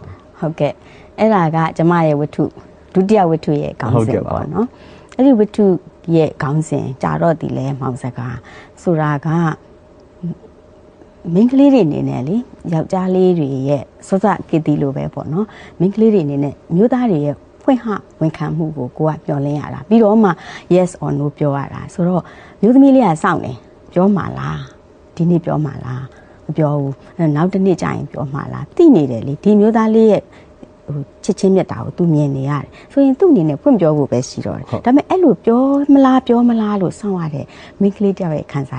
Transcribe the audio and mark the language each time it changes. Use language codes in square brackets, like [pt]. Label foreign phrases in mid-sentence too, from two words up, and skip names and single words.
[my] ဟုတ်ကဲ့အဲ့ဒါကကျမရဲ့ဝတ္ထုဒုတိယဝတ္ထုရဲ့ခေါင်းစဉ်ပေါ့နော်အဲ့ဒီဝတ္ထုရဲ့ခေါင်းစဉ်ကြာတော့တည်လဲမောင်စကားဆိုတာကမိန်းကလေးတွေအနေနဲ့လေယောက်ျားလေးတွေရဲ့စောစကေတီလိုပဲပေါ့နော်မိန်းကလေးတွေအနေနဲ့မျိုးသားတွေရဲ့ဖွင့်ဟဝန်ခံမှုကိုကိုကပြောလင်းရတာပြီးတော့မှ [en] yes or no [my] ပြောရတာဆိုတော့မျိုးသမီးလေးကစော င့်နေပြောမှာလားဒီနေ့ပြောမှာလားမပြောဘူးနောက်တစ်နေ့ကျရင်ပြောမှာလားသိနေတယ်လေဒီမျိုးသားလေးရဲ့ချစ်ချင်းမြတ်တာကိုသူမြင်နေရတယ်ဆိုရင်သူ့အနေနဲ့ဖွင့်ပြောဖို့ပဲရှိတော့တယ်ဒါပေမဲ့အဲ့လိုပြောမလားလို့စောင့်ရတဲ့မိန်းကလေးတယောက်ရဲ့ခံစား